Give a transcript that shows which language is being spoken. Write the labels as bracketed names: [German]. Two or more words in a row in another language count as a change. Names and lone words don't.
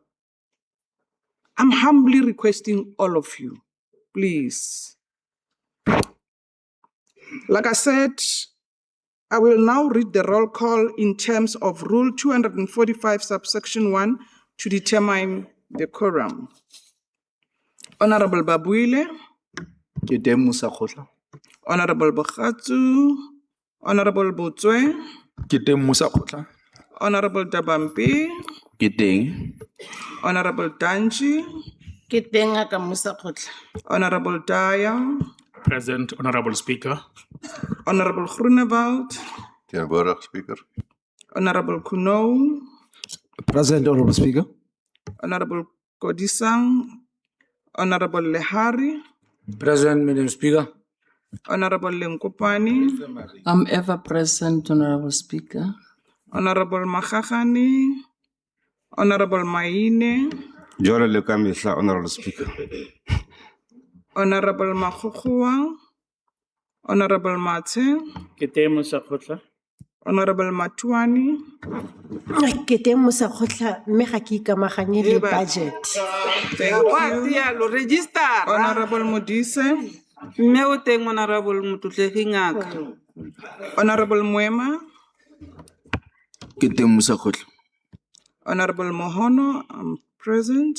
[English] I'm humbly requesting all of you, please. Like I said, I will now read the roll call in terms of Rule 245, subsection 1, to determine the quorum. Honorable Babuile, Honorable Bokhatsu, Honorable Botswe, Honorable Dabampi, Honorable Danji, Honorable Daya, Present, Honorable Speaker. Honorable Groenewald, [Afrikaans] Teenwoordig, Speaker. [English] Honorable Kuno, Present, Honorable Speaker. Honorable Kodisang, Honorable Lehari, Present, Madam Speaker. Honorable Lenkopani, I'm ever present, Honorable Speaker. Honorable Makgagane, Honorable Maine, Honorable Speaker. Honorable Makgokgoa, Honorable Mathe, Honorable Matuani, budget. thank you. Honorable Modise, Honorable Mwema, Honorable Mohono, I'm present.